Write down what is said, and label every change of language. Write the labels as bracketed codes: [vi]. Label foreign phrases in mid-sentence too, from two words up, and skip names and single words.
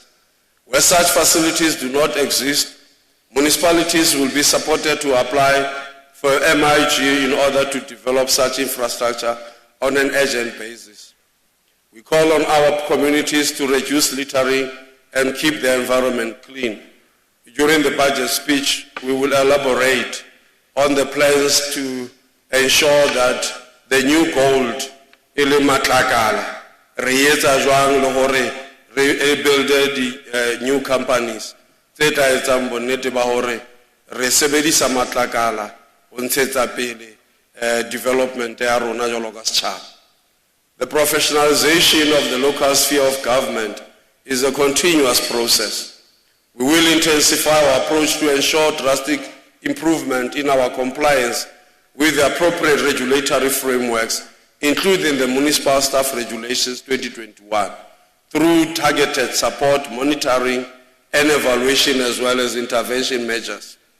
[en] Where such facilities do not exist, municipalities will be supported to apply for MIG in order to develop such infrastructure on an urgent basis. We call on our communities to reduce littering and keep the environment clean. During the budget speech, we will elaborate on the plans to ensure that the new gold [st] ile matlakala re etsa jwang le hore re [en] build the new companies [st] tse tla etsang bonnete ba hore re sebedisa matlakala ho ntshetsa pele development ya rona jwalo ka setjhaba. [en] The professionalization of the local sphere of government is a continuous process. We will intensify our approach to ensure drastic improvement in our compliance with the appropriate regulatory frameworks, including the Municipal Staff Regulations 2021, through targeted support, monitoring, and evaluation, as well as intervention measures.